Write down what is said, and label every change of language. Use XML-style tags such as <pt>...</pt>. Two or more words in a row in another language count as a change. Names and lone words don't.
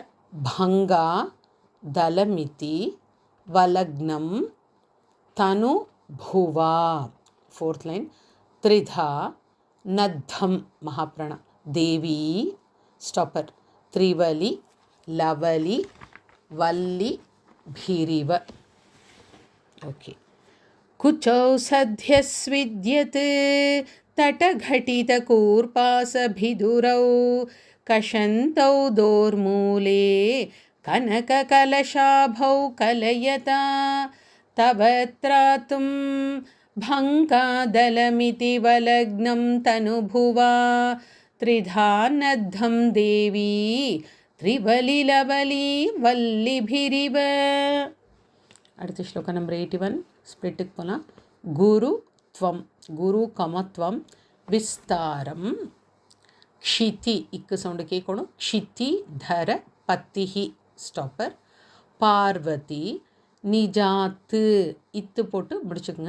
<sa>भङ्गा दलमिति वलग्नं तनु भुवा,</sa> <en>fourth line</en> <sa>त्रिधा नद्धम् மகாப்ராணா தேவி ஸ்டாப்பர். त्रिवलि लवलि वल्लि भीरिव.</sa> <ta>ஓகே.</ta> <sa>कुचौ सद्यस्विद्यत् तटघटितकूर्पासभिदुरौ कषन्तौ दोर्मूले कनककलशाभौ कलयता तव त्रातुं भङ्गादलमिति वलग्नं तनुभुवा त्रिधा नद्धं देवी त्रिवलिलवली वल्लिभिरिव.</sa> <ta>அடுத்த ஸ்லோகம் நம்பர் 81. ஸ்பிளிட்டுக்கு போகலாம்.</ta> <sa>कुरु त्वम्, कुरु कमत्वं विस्तारम्.</sa> <ta>க்ஷிதி, இக்கு சவுண்டு கேட்கணும்.</ta> <sa>क्षिति धर पतिः</sa> <ta>ஸ்டாப்பர். பார்வதி நிஜாத்து, இத்து போட்டு முடிச்சுக்குங்க.</ta>